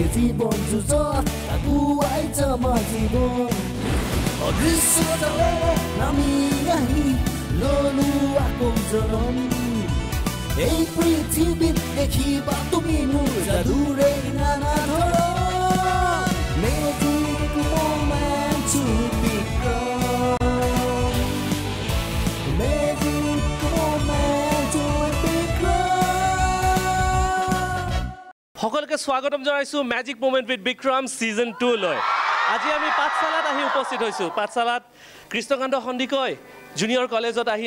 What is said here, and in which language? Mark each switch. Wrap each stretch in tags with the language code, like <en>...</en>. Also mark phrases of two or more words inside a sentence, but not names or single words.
<as>জীৱন যুঁজত আগুৱাই যাম জীৱন অদৃশ্য জালে নামি আহি ললো আকৌ জনম এই পৃথিৱীত দেখিবা তুমি মোৰ যাদুৰে নানা ধৰণ</as> <en>Magic moment to become Magic moment to become</en> <as>সকলকে স্বাগতম জনাইছো ম্যাজিক মোমেন্ট উইথ বিক্ৰম সিজন 2 লৈ আজি আমি পাঠশালাত আহি উপস্থিত হৈছো পাঠশালাত কৃষ্ণকান্ত সন্দিকৈ জুনিয়ৰ কলেজত আহি</as>